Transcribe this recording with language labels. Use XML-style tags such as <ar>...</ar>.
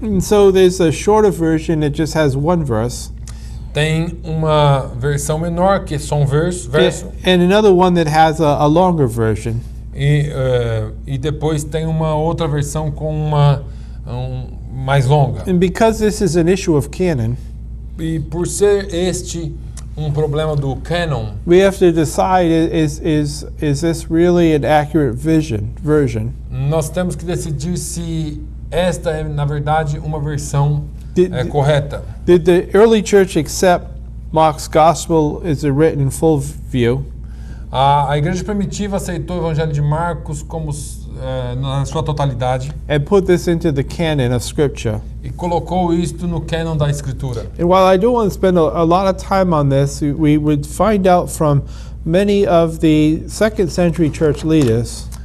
<en>And so there's a shorter version that just has 1 verse,</en> <pt>Tem uma versão menor, que é só um verso,</pt> <en>and another one that has a longer version.</en> <pt>e depois tem uma outra versão com mais longa.</pt> <en>And because this is an issue of canon,</en> <pt>E por ser este um problema do canon,</pt> <en>we have to decide, is this really an accurate version?</en> <pt>nós temos que decidir se esta é, na verdade, uma versão</pt> <en>Did-</en> <pt>correta.</pt> <en>Did the early church accept Mark's gospel as written in full view?</en> <pt>A igreja primitiva aceitou o Evangelho de Marcos como na sua totalidade</pt> <en>And put this into the canon of Scripture?</en> <pt>e colocou isto no canon da Escritura.</pt> <en>And while I don't want to spend a lot of time on this, we would find out from many of the 2nd century church leaders</en>